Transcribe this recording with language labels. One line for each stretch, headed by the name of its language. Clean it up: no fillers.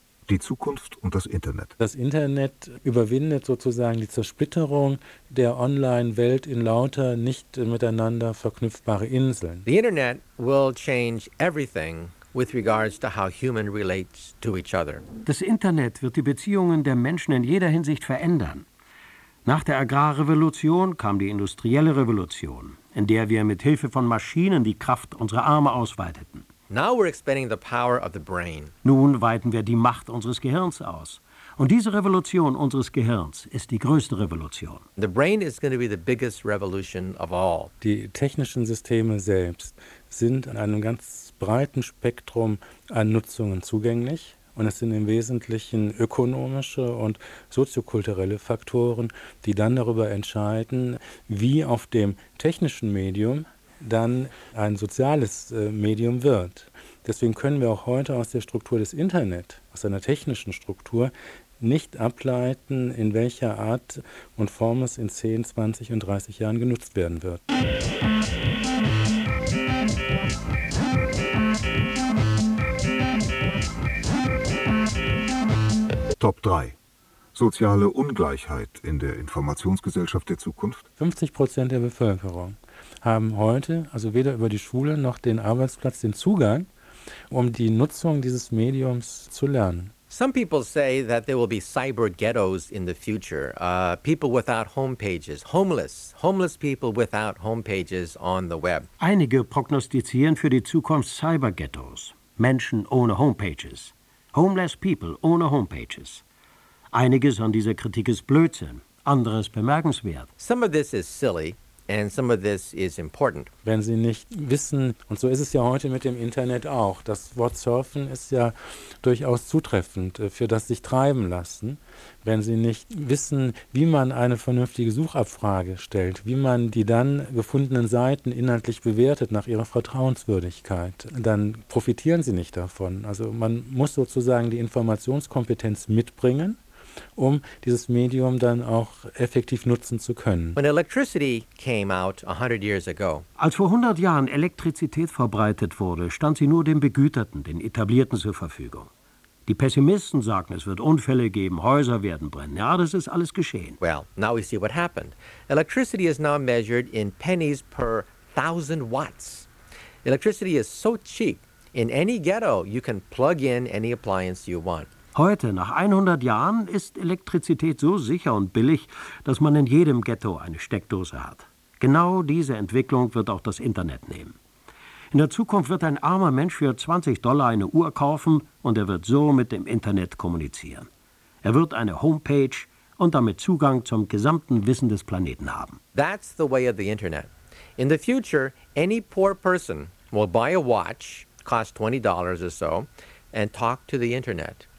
German: Die Zukunft und das Internet. Das Internet überwindet sozusagen die Zersplitterung der Online-Welt in lauter, nicht miteinander verknüpfbare Inseln.
English: The Internet will change everything with regards to how human relates to each other.
German: Das Internet wird die Beziehungen der Menschen in jeder Hinsicht verändern. Nach der Agrarrevolution kam die industrielle Revolution, in der wir mit Hilfe von Maschinen die Kraft unserer Arme ausweiteten.
English: Now we're expanding the power of the brain.
German: Nun weiten wir die Macht unseres Gehirns aus. Und diese Revolution unseres Gehirns ist die größte Revolution.
English: The brain is going to be the biggest revolution of all.
German: Die technischen Systeme selbst sind in einem ganz breiten Spektrum an Nutzungen zugänglich. Und es sind im Wesentlichen ökonomische und soziokulturelle Faktoren, die dann darüber entscheiden, wie auf dem technischen Medium dann ein soziales Medium wird. Deswegen können wir auch heute aus der Struktur des Internet, aus einer technischen Struktur, nicht ableiten, in welcher Art und Form es in 10, 20 und 30 Jahren genutzt werden wird. Top 3. Soziale Ungleichheit in der Informationsgesellschaft der Zukunft. 50% der Bevölkerung haben heute, also weder über die Schule noch den Arbeitsplatz, den Zugang, um die Nutzung dieses Mediums zu lernen.
English: Some people say that there will be cyber ghettos in the future. People without homepages, homeless people without homepages on the web.
German: Einige prognostizieren für die Zukunft Cyber Ghettos, Menschen ohne Homepages,
English: homeless people
German: ohne Homepages. Einiges an dieser Kritik ist Blödsinn, anderes bemerkenswert.
English: Some of this is silly And some of this is important.
German: Wenn Sie nicht wissen, und so ist es ja heute mit dem Internet auch, das Wort Surfen ist ja durchaus zutreffend für das sich treiben lassen. Wenn Sie nicht wissen, wie man eine vernünftige Suchabfrage stellt, wie man die dann gefundenen Seiten inhaltlich bewertet nach ihrer Vertrauenswürdigkeit, dann profitieren Sie nicht davon. Also man muss sozusagen die Informationskompetenz mitbringen, um dieses Medium dann auch effektiv nutzen zu können.
English: When electricity came out 100 years ago.
German: Als vor 100 Jahren Elektrizität verbreitet wurde, stand sie nur den Begüterten, den Etablierten zur Verfügung. Die Pessimisten sagen, es wird Unfälle geben, Häuser werden brennen. Ja, das ist alles geschehen.
English: Well, now we see what happened. Electricity is now measured in pennies per 1000 watts. Electricity is so cheap. In any ghetto you can plug in any appliance you want.
German: Heute, nach 100 Jahren, ist Elektrizität so sicher und billig, dass man in jedem Ghetto eine Steckdose hat. Genau diese Entwicklung wird auch das Internet nehmen. In der Zukunft wird ein armer Mensch für $20 eine Uhr kaufen und er wird so mit dem Internet kommunizieren. Er wird eine Homepage und damit Zugang zum gesamten Wissen des Planeten haben.
English: That's the way of the Internet. In the future, any poor person will buy a watch, cost $20 or so, and talk to the Internet.